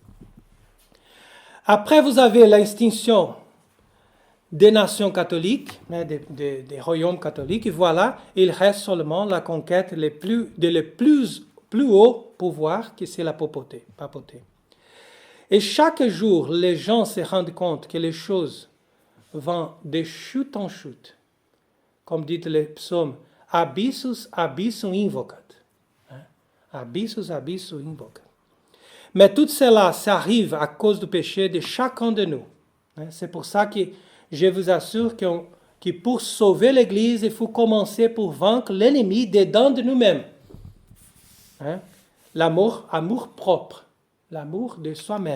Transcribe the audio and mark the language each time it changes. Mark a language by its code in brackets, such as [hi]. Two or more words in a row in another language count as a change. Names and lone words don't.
[fr] Après, vous avez l'extinction des nations catholiques, des royaumes catholiques, et voilà, il reste seulement la conquête des plus hauts pouvoirs, qui c'est la papauté. Et chaque jour, les gens se rendent compte que les choses vont de chute en chute. Comme dit le psaume, [la] abyssus abyssum invocat. Abyssus abyssum invocat. [fr] Mais tout cela, ça arrive à cause du péché de chacun de nous. C'est pour ça que je vous assure que pour sauver l'Église, il faut commencer pour vaincre l'ennemi dedans de nous-mêmes. L'amour propre, l'amour de soi-même.